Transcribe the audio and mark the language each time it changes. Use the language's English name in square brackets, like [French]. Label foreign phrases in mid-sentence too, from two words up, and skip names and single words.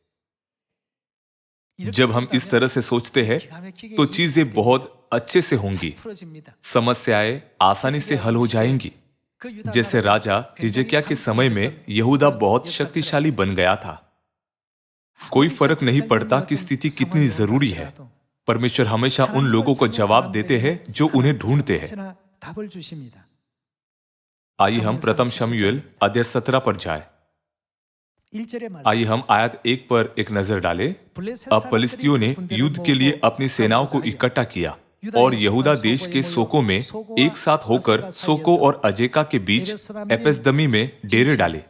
[Hindi] जब हम इस तरह से सोचते हैं तो चीजें बहुत अच्छे से होंगी, समस्याएं आसानी से हल हो जाएंगी। जैसे राजा हिजकिय्याह के समय में यहूदा बहुत शक्तिशाली बन गया था। कोई फर्क नहीं पड़ता कि स्थिति कितनी जरूरी है, परमेश्वर हमेशा उन लोगों को जवाब देते हैं जो उन्हें ढूंढते हैं। [Korean] 언제나 답을 주십니다. [Hindi] आइए हम प्रथम शमूएल अध्याय 17 पर जाएं। [Korean] 1절에 [Hindi] आइए हम आयत 1 पर एक नजर डालें। अब फलिस्तियों ने युद्ध के लिए अपनी सेनाओं को इकट्ठा किया और यहूदा देश के सोको में एक साथ होकर सोको और अजेका के बीच एपेसदमी में डेरे डाले।